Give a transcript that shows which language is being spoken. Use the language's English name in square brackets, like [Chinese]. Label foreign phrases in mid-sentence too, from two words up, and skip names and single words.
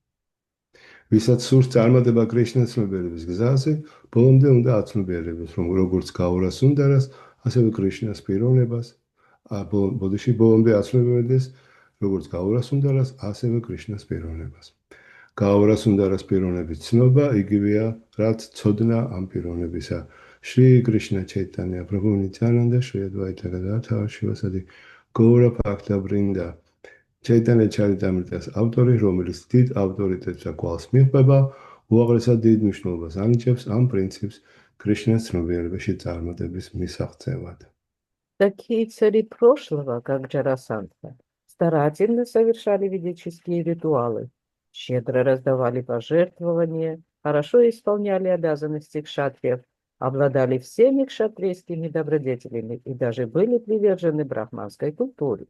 [Georgian] ვისაც სურს წარმატება კრიშნას ცნობიერების გზაზე, ბოლომდე უნდა აცნობიერებდეს, რომ როგორც გაურასუნდარას, ასევე კრიშნას პიროვნებას, ბოდიში ბოლომდე აცნობიერდეს, როგორც გაურასუნდარას, ასევე კრიშნას პიროვნებას. გაურასუნდარას პიროვნების ცნობა იგივეა, რაც ცოდნა ამ პიროვნებისა. [Sanskrit] श्री कृष्ण चैतन्य प्रभु नित्यानन्द श्री अद्वैत गदाधर श्रीवासादि गौर भक्त वृन्द [Georgian] Chaitanya Charitamritas ავტორი, რომელიც დიდ ავტორიტეტს და გვალს მიყვება, უაღრესად დიდ მნიშვნელობას ანიჭებს ამ პრინციპს კრიშნას ცნობიერებაში წარმატების მისაღწევად. [Russian] Такие цари прошлого, как Джарасандха, старательно совершали ведические ритуалы, щедро раздавали пожертвования, хорошо исполняли обязанности кшатриев, обладали всеми кшатрийскими добродетелями и даже были привержены брахманской культуре.